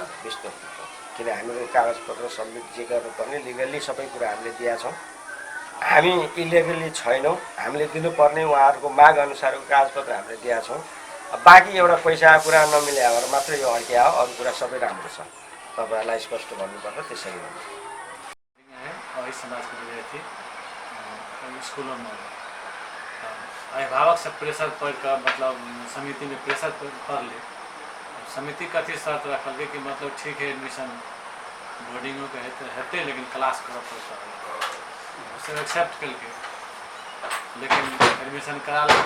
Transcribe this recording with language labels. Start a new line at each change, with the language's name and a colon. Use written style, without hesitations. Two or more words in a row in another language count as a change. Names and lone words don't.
Nepali: विश्वास किन हामीले कागजपत्र सब्मिट जे गर्नुपर्ने लिगल्ली सबै कुरा हामीले दिएका छौँ। हामी इलिगल्ली छैनौँ। हामीले दिनुपर्ने उहाँहरूको माग अनुसारको कागजपत्र हामीले दिएका छौँ। बाँकी एउटा पैसा कुरा नमिले भएर मात्रै यो अड्किया हो, अरू कुरा सबै राम्रो छ। तपाईँहरूलाई स्पष्ट भन्नुपर्छ, त्यसरी हो।
Hindi: और इस समाज के विद्यार्थी स्कूलों में अभिभावक से प्रेशर पड़ कर मतलब समिति में प्रेशर कर ले। समिति कथी शर्त रखल गई कि मतलब ठीक है एडमिशन बोर्डिंगों के हेते लेकिन क्लास कर पड़ता है, उसे एक्सेप्ट कर के लेकिन एडमिशन करा लेते।